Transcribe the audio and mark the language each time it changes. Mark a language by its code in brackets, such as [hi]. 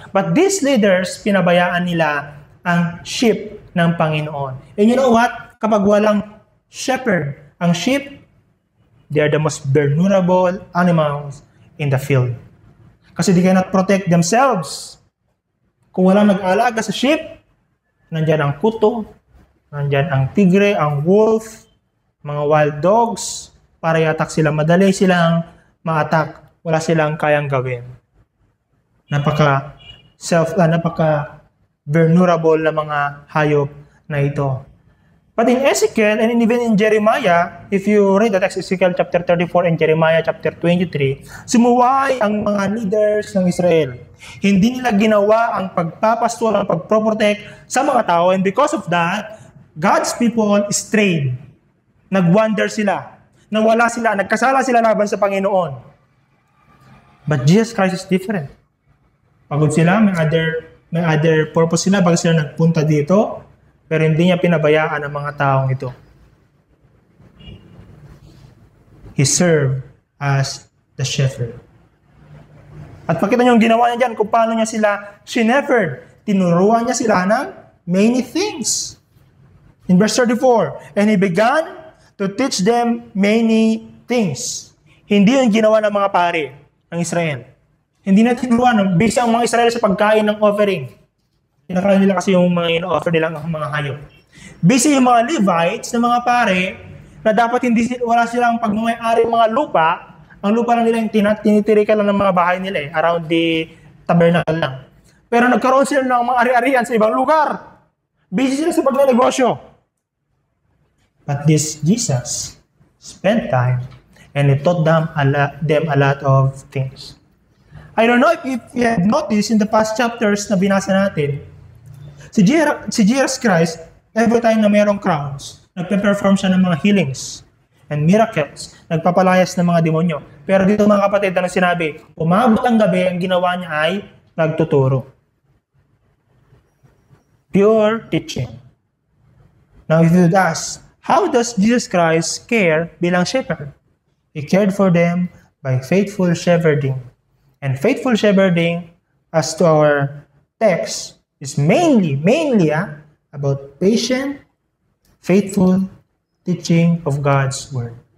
[en] But these leaders, [tl] pinabayaan nila ang sheep ng Panginoon. [en] And you know what? [tl] Kapag walang shepherd, ang sheep, [en] they are the most vulnerable animals in the field. Kasi they cannot protect themselves. [tl] Kung walang nag-aalaga sa sheep, nandyan ang kuto, nandyan ang tigre, ang wolf, mga wild dogs, para i-attack sila. Madali silang ma-attack. Wala silang kayang gawin. Napaka-vulnerable na mga hayop na ito. [en] But in Ezekiel and even in Jeremiah, if you read the text, Ezekiel chapter 34 and Jeremiah chapter 23, [tl] sumuway ang mga leaders ng Israel. Hindi nila ginawa ang pagpapastol, ang pagproprotect sa mga tao, [en] and because of that, God's people strayed. [tl] Nagwander sila. Nawala sila, nagkasala sila laban sa Panginoon. [en] But Jesus Christ is different. [tl] Pagod sila, may other purpose sila, bakit sila nagpunta dito, pero hindi niya pinabayaan ang mga taong ito. [en] He served as the shepherd. [tl] At pakita niyo yung ginawa niya dyan, kung paano niya sila shepherd. Tinuruan niya sila ng [en] many things. In verse 34, and He began to teach them many things. [tl] Hindi yung ginawa ng mga pari ng Israel. Hindi na tinuruan. Based ang mga Israel sa pagkain ng offering. Kinakain nila kasi yung mga ino-offer nilang mga hayop. Busy yung mga Levites na mga pare na dapat wala silang pagmamay-ari mga lupa. Ang lupa lang nila yung tinitirikan lang ng mga bahay nila around the tabernacle lang. Pero nagkaroon sila ng mga ari-arian sa ibang lugar. Busy sila sa pagnenegosyo. [en] But this Jesus spent time and He taught them a lot of things. I don't know if you have noticed in the past chapters [tl] na binasa natin, [en] si Jesus Christ, every time na mayroong crowns, nagpe-perform siya ng mga healings and miracles, [tl] nagpapalayas ng mga demonyo. Pero dito mga kapatid, ano sinabi? Umabot ang gabi, ang ginawa niya ay nagtuturo. [en] Pure teaching. Now if you would ask, how does Jesus Christ care bilang shepherd? He cared for them by faithful shepherding. And faithful shepherding, as to our text, is mainly about patient, faithful teaching of God's Word.